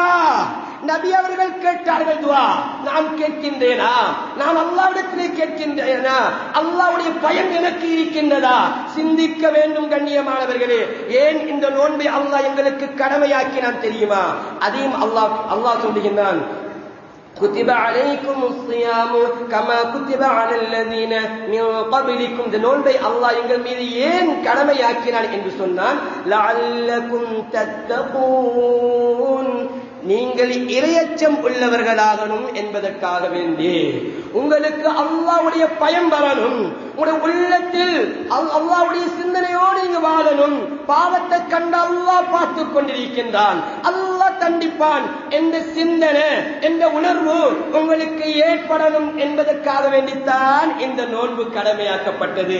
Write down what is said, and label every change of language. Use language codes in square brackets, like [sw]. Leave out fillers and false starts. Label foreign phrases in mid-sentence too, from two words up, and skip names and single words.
[ta] நபி அவர்கள் கேட்டார்கள் துஆ. நான் கேட்கின்றேனா? நான் அல்லாஹ்விடத்திலே கேட்கின்றேனா? அல்லாஹ்வுடைய பயம் எனக்கு இருக்கின்றதா? சிந்திக்க வேண்டும் கண்ணியமானவர்களே. ஏன் இந்த நோன்பை அல்லாஹ் எங்களுக்கு கடமையாக்கினான் தெரியுமா? அதையும் அல்லாஹ் சொல்லுகின்றான், [ar] كتب عليكم الصيام كما كتب على الذين من قبلكم. [ta] இந்த நோன்பை அல்லாஹ் எங்கள் மீது ஏன் கடமையாக்கினான் என்று சொன்னான், [ar] لعلكم تتقون, [ta] நீங்கள் இறையச்சம் உள்ளவர்களாகணும் என்பதற்காக வேண்டி. உங்களுக்கு அல்லாஹ்வுடைய பயம் வரணும், உங்களுடைய உள்ளத்தில் அல்லாஹ்வுடைய சிந்தனையோடு நீங்க வாழணும். பாவத்தை கண்ட அல்லாஹ் பார்த்து கொண்டிருக்கின்றான், அல்லாஹ் தண்டிப்பான் என்ற சிந்தனை, என்ற உணர்வு உங்களுக்கு ஏற்படணும் என்பதற்காக வேண்டித்தான் இந்த நோன்பு கடமையாக்கப்பட்டது.